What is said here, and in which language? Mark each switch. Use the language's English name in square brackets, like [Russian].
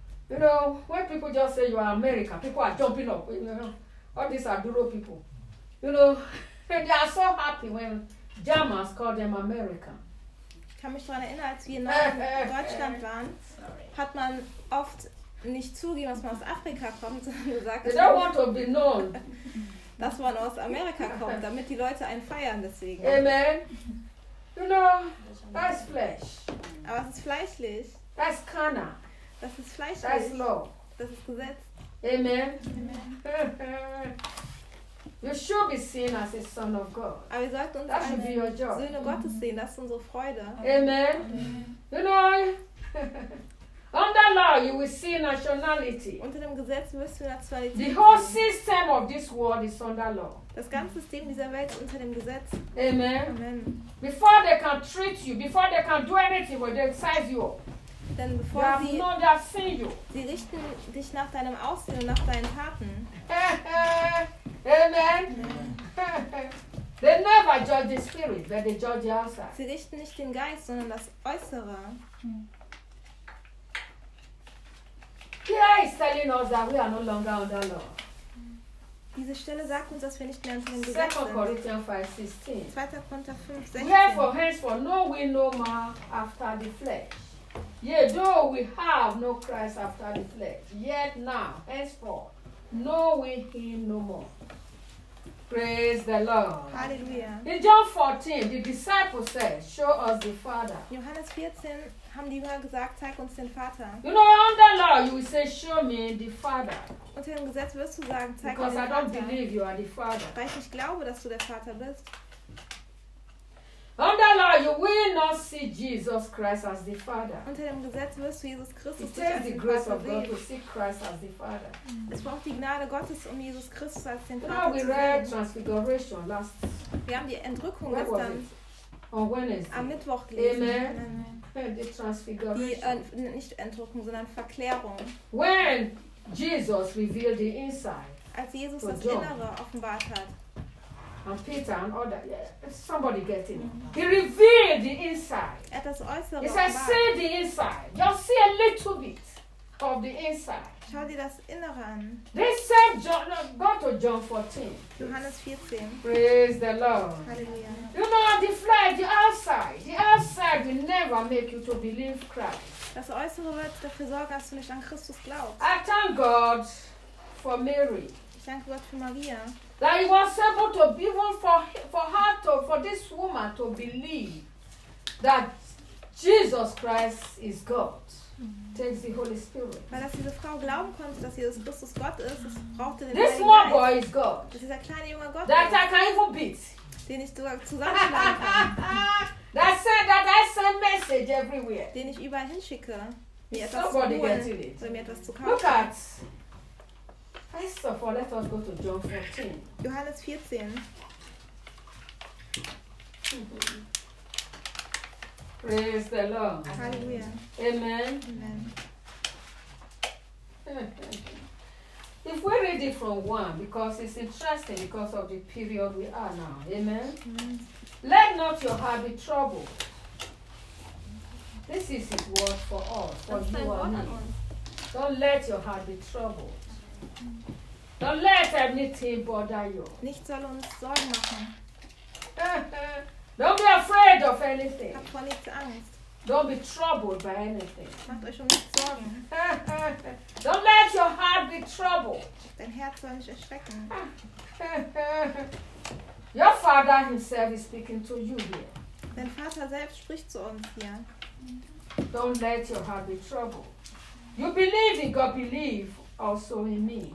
[English] You know, when people just say you are American, people are jumping up. You know, all these Aduro people. You know, they are so happy when Germans call them American. [German] Ich kann mich daran erinnern, als wir in Deutschland waren, hat man oft nicht zugegeben, dass man aus Afrika kommt, sondern gesagt, [English] they don't want to be known. [German] Dass man aus Amerika kommt, damit die Leute einen feiern deswegen. [English] Amen. You know, that's flesh. [German] Aber es ist fleischlich. [English] That's Kana. [German] Das ist fleischlich. [English] That's law. [German] Das ist Gesetz. [English] Amen. Amen. You should be seen as a son of God. [German] Aber wir sollten uns als Söhne Gottes sehen. Das ist unsere Freude. [English] Amen. You know, under law you will see nationality. [German] Unter dem Gesetz wirst du Nationalität. [English] The whole system of this world is under law. [German] Das ganze System dieser Welt ist unter dem Gesetz. [English] Amen. Amen. Before they can treat you, before they can do anything, when they size you up. [German] Denn bevor [English] you have known, they have seen you. [German] Sie richten dich nach deinem Aussehen und nach deinen Taten. [English] Amen. Amen. They never judge the spirit, but they judge the outside. Sie richten nicht den Geist, sondern das Äußere. Here is telling us that we are no longer under law. [German] Diese Stelle sagt uns, dass wir nicht mehr unter dem Gesetz sind. 2. Korinther 5, 16. 2. Korinther 5, 16. [English] Wherefore, henceforth, know we no more after the flesh. Yet though we have no Christ after the flesh, yet now, henceforth, know we him no more. Praise the Lord. Hallelujah. In John 14, the disciples said, show us the Father. [German] Johannes 14 haben die Jünger gesagt, zeig uns den Vater. [English] You know, under law, you will say, show me the Father. [German] Unter dem Gesetz wirst du sagen, zeig [English] Because [German] mir den [English] I don't [German] Vater. [English] Believe you are the Father. [German] Weil ich nicht glaube, dass du der Vater bist. [English] Under law, you will not see Jesus Christ as the Father. [German] Unter dem Gesetz wirst du Jesus Christus nicht als den Vater sehen. [English] It takes the grace of God to see Christ as the Father. [German] Es braucht die Gnade Gottes, um Jesus Christus als den Vater [English] you know, [German] zu sehen. [English] We read Transfiguration last. [German] Wir haben die Entrückung gestern. [English] On Wednesday. [German] Am Mittwoch gelesen. [English] Amen. Amen. The Transfiguration. [German] Die nicht Entrückung, sondern Verklärung. [English] When Jesus revealed the inside. [German] Als Jesus das Innere offenbart hat. [English] And Peter and other, yeah, somebody getting it. He revealed the inside. [German] Er hat das Äußere [English] He said, [German] offenbart. [English] See the inside. Just see a little bit of the inside. [German] Schau dir das Innere an. [English] They said, John, go to John 14. [German] Johannes 14. [English] Praise the Lord. Hallelujah. You know, the flesh, the outside. The outside will never make you to believe Christ. [German] Das Äußere wird dafür sorgen, dass du nicht an Christus glaubst. [English] I thank God for Mary. [German] Ich danke Gott für Maria. [English] That he was able to be able for her to for this woman to believe that Jesus Christ is God. Mm-hmm. Takes the Holy Spirit. [German] Weil dass diese Frau glauben konnte, dass Jesus Christus Gott ist, es brauchte den [English] This small boy is God. [German] Das ist ein kleiner junger Gott. [English] That I can even beat. [German] Den ich sogar zusammenschlagen kann. [English] That said that I send message everywhere. [German] Den ich überall hinschicke. [English] Somebody [German] etwas zu holen, [English] getting it. Look at. First of all, let us go to John 14. [German] Johannes 14. [English] Praise the Lord. Hallelujah. Amen. Amen. If we read it from one, because it's interesting because of the period we are now. Amen. Amen. Let not your heart be troubled. This is his word for us, for That's you and God me. Don't let your heart be troubled. Don't let anything bother you. [German] Nicht soll uns Sorgen machen. [English] Don't be afraid of anything. [German] Hab vor nichts Angst. [English] Don't be troubled by anything. [German] Macht euch um nichts Sorgen. [English] Don't let your heart be troubled. [German] Dein Herz soll nicht erschrecken. [English] Your father himself is speaking to you here. [German] Dein Vater selbst spricht zu uns hier. [English] Don't let your heart be troubled. You believe in God, believe also in me.